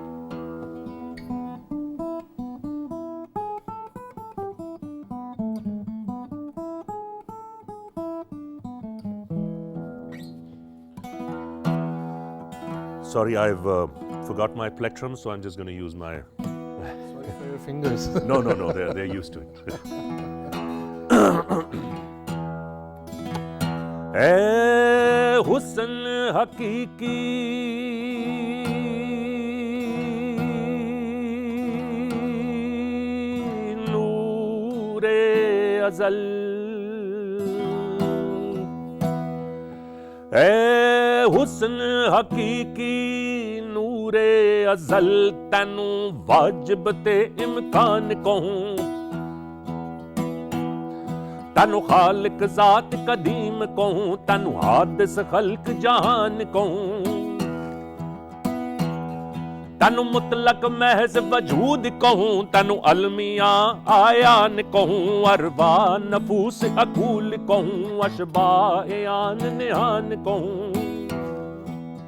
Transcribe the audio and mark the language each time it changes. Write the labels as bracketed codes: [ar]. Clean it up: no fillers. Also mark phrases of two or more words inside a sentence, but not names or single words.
[en] Sorry, I've forgot my plectrum, so I'm just going to use my... Sorry for your fingers. No, they're used to it. [pa] ਹੇ, ਹੁਸਨ ਹਕੀਕੀ ਨੂਰ ਅਜ਼ਲ. ਹੇ, ਹੁਸਨ ਹਕੀਕੀ ਨੂਰ ਅਜ਼ਲ, ਤੈਨੂੰ ਵਾਜਿਬ ਤੇ ਇਮਕਾਨ ਕਹੂੰ, ਤੈਨੂੰ ਖ਼ਾਲਿਕ ਜ਼ਾਤ ਕਦੀਮ ਕਹੂੰ, ਤੈਨੂੰ ਹਾਦਿਸ ਖ਼ਲਕ ਜਹਾਨ ਕਹੂੰ, ਤੈਨੂੰ ਮੁਤਲਕ ਮਹਜ਼ ਵਜੂਦ ਕਹੂੰ, ਤੈਨੂੰ ਅਲਮੀਆ ਆਯਾਨ ਕਹੂੰ, ਅਰਵਾਹ ਨਫ਼ੂਸ ਅਕੂਲ ਕਹੂੰ, ਅਸ਼ਬਾਹ ਆਨ ਨਿਹਾਨ ਕਹੂੰ।